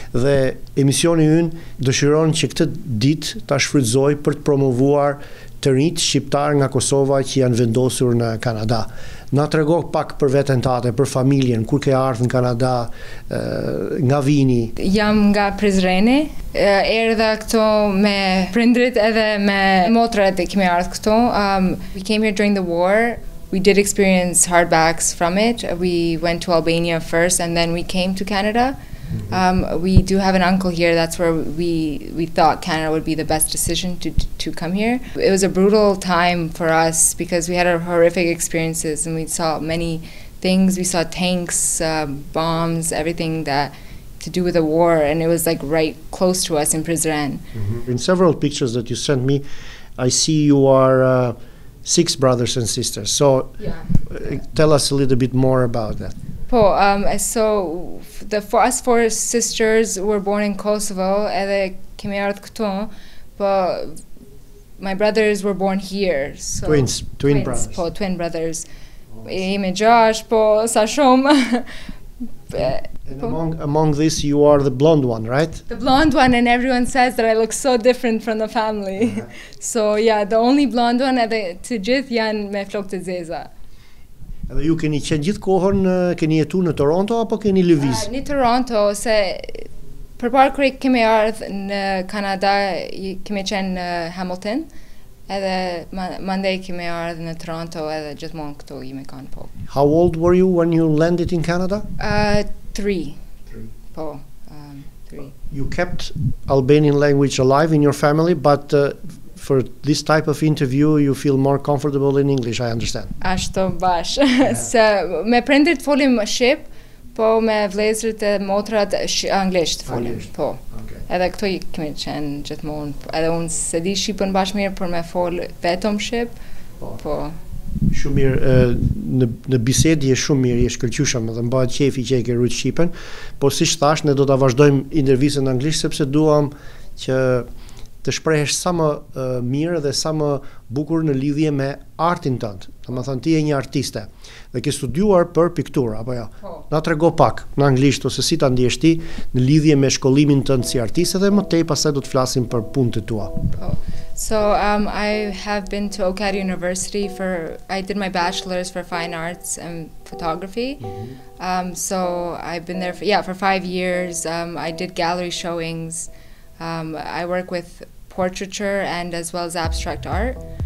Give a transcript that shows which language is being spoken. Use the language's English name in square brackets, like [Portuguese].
[Albanian] Dhe emisioni ynë dëshiron që këtë ditë ta shfrytëzoj për të promovuar të rinjt shqiptar nga Kosova që janë vendosur në Kanada. Na trego pak për veten tate, për familjen, kur ke ardhur në Kanada, nga vini? Jam nga Prizreni, erdha këto me prindrit edhe me motrat e kemi ardhur këto. [English] We came here during the war. We did experience hardbacks from it. We went to Albania first and then we came to Canada. We do have an uncle here. That's where we thought Canada would be the best decision to come here. It was a brutal time for us because we had horrific experiences and we saw many things. We saw tanks, bombs, everything that to do with the war, and it was like right close to us in Prizren. In several pictures that you sent me, I see you are 6 brothers and sisters. So tell us a little bit more about that. So us 4 sisters were born in Kosovo, [Albanian] edhe kemi ardhur këtu, [English] but my brothers were born here. So twin brothers. Twin brothers. [Albanian] Jemi 6, sa shumë. [English] And among this, you are the blonde one, right? The blonde one, and everyone says that I look so different from the family. So yeah, the only blonde one, [Albanian] edhe të gjithë janë me flokë të zeza. Edhe ju keni qenë gjithë kohën, keni jetu në Toronto apo keni lëviz? Në Toronto, se përpara kur kemi ardhur në Kanada, kemi qenë në Hamilton, edhe mandej kemi ardhur në Toronto edhe gjithmonë këtu jemi kanë po. [English] How old were you when you landed in Canada? 3. 3. 3. You kept Albanian language alive in your family, but for this type of interview, you feel more comfortable in English, I understand. [Albanian] Ashtu bash. Se me prindrit folim shqip, po me vlezrit e motrat anglisht folim. Po. Edhe këto kemi qenë gjithmonë. Edhe unë se di shqipën bash mirë, por me fol vetëm shqip. Po. Shumë mirë, në bisedë je shumë mirë, je shkëlqyeshëm dhe mbahet qefi që e ke rujt shqipen, po siç thash, ne do ta vazhdojmë intervistën në anglisht sepse duam që të shprehesh sa më mirë dhe sa më bukur në lidhje me artin tënd. Domethënë ti je një artiste dhe ke studiuar për pikturë apo jo? Na trego pak në anglisht ose si ta ndjesh ti në lidhje me shkollimin tënd si artiste dhe më tej pastaj do të flasim për punët e tua. [English] So I have been to OCAD University I did my bachelor's for fine arts and photography. So I've been there for 5 years. I did gallery showings. I work with portraiture and as well as abstract art.